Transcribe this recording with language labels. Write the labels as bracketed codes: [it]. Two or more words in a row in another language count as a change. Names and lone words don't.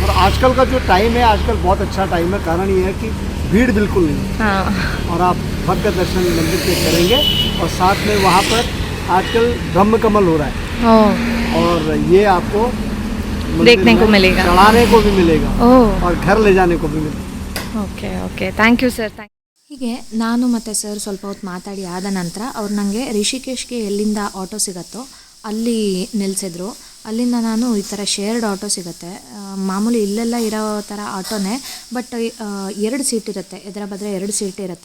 [hi] और आजकल का जो टाइम है, आजकल बहुत अच्छा टाइम है, कारण ये है कि भीड़ बिल्कुल नहीं है, और आप भक्त दर्शन मंदिर के करेंगे। और साथ में वहाँ पर आजकल ब्रह्म कमल हो रहा है, और ये आपको देखने को मिलेगा, चढ़ाने को भी मिलेगा, और घर ले जाने को भी मिलेगा। [en] okay okay, thank you sir. [kn] ಹೀಗೆ ನಾನು ಮತ್ತು ಸರ್ ಸ್ವಲ್ಪ ಹೊತ್ತು ಮಾತಾಡಿ ಆದ ನಂತರ ಅವ್ರು ನನಗೆ ರಿಷಿಕೇಶ್ಗೆ ಎಲ್ಲಿಂದ ಆಟೋ ಸಿಗುತ್ತೋ ಅಲ್ಲಿ ನಿಲ್ಲಿಸಿದ್ರು. ಅಲ್ಲಿಂದ ನಾನು ಈ ಥರ [en] shared auto [kn] ಸಿಗುತ್ತೆ, ಮಾಮೂಲಿ ಇಲ್ಲೆಲ್ಲ ಇರೋ ಥರ ಆಟೋನೇ, ಬಟ್ 2 ಸೀಟ್ ಇರುತ್ತೆ, ಎದುರ ಬದ್ರೆ 2 ಸೀಟ್ ಇರುತ್ತೆ.